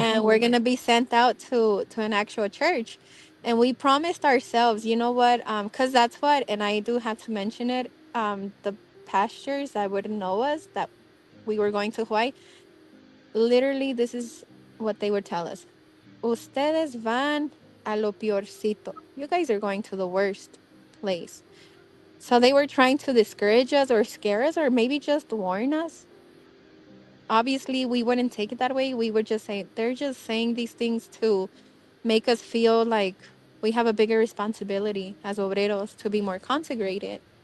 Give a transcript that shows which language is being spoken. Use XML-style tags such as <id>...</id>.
<en>and we're gonna be sent out to an actual church. And we promised ourselves, you know what? Because that's what, and I do have to mention it. The pastors that would know us that we were going to Hawaii. Literally, this is what they would tell us.</en> <es>Ustedes van a lo peorcito.</es> <en>You guys are going to the worst place. So they were trying to discourage us or scare us or maybe just warn us. Obviously, we wouldn't take it that way. We would just say, they're just saying these things to make us feel like we have a bigger responsibility as obreros to be more consecrated.</en>